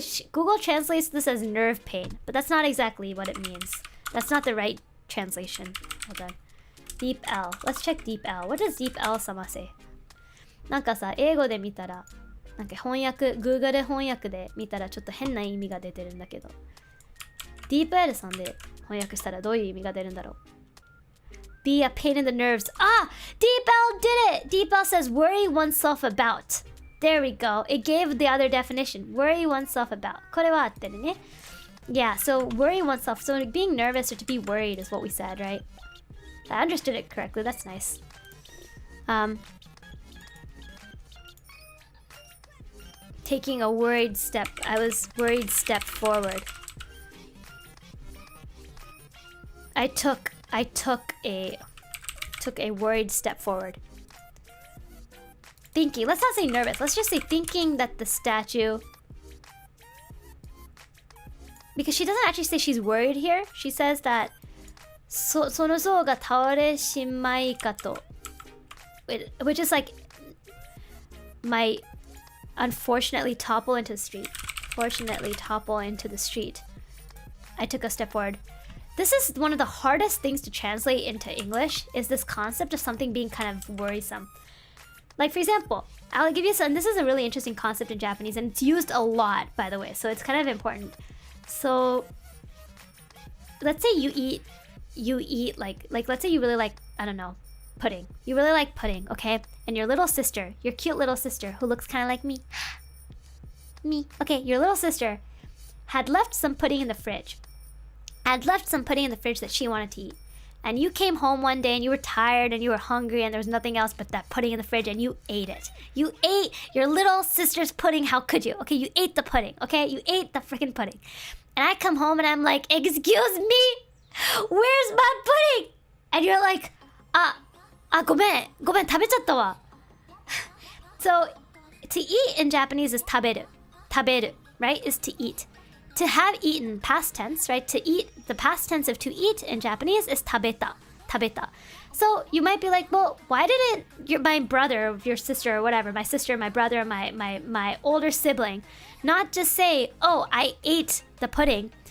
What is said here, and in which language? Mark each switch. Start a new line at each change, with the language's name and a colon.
English: Google translates this as nerve pain, but that's not exactly what it means. That's not the right translation. Hold on. Deep L. Let's check Deep L. What does Deep L 様 say?
Japanese: なんかさ、英語で見たら、なんか翻訳、Google 翻訳で見たらちょっと変な意味が出てるんだけど、Deep L さんで翻訳したらどういう意味が出るんだろう。
English: Be a pain in the nerves. Ah! Deep L did it! Deep L says worry oneself about. There we go. It gave the other definition. Worry oneself about.
Japanese: これは合ってるね。
English: Yeah, so worry oneself. So being nervous or to be worried is what we said, right? I understood it correctly. That's nice. Taking a worried step. I was worried step forward. I took a worried step forward. Thinking. Let's not say nervous. Let's just say thinking that the statue. Because she doesn't actually say she's worried here. She says that
Japanese: その像が倒れしまいかと.
English: Which is like might unfortunately topple into the street. Fortunately topple into the street. I took a step forward. This is one of the hardest things to translate into English, is this concept of something being kind of worrisome. Like, for example, I'll give you some. This is a really interesting concept in Japanese, and it's used a lot, by the way, so it's kind of important. So, let's say you eat like let's say you really like, I don't know, pudding. You really like pudding, okay? And your little sister, your cute little sister, who looks kind of like me. Okay, your little sister had left some pudding in the fridge. That she wanted to eat. And you came home one day and you were tired and you were hungry and there was nothing else but that pudding in the fridge and you ate it. You ate your little sister's pudding. How could you? Okay, you ate the pudding. Okay, you ate the freaking pudding. And I come home and I'm like, excuse me? Where's my pudding? And you're like,
Japanese: ごめん、食べちゃったわ.
English: So, to eat in Japanese is 食べる, right? Is to eat. To have eaten, past tense, right? To eat, the past tense of to eat in Japanese is 食べた. So you might be like, well, why didn't my brother, your sister, or whatever, my sister, my brother, my older sibling, not just say, oh, I ate the pudding.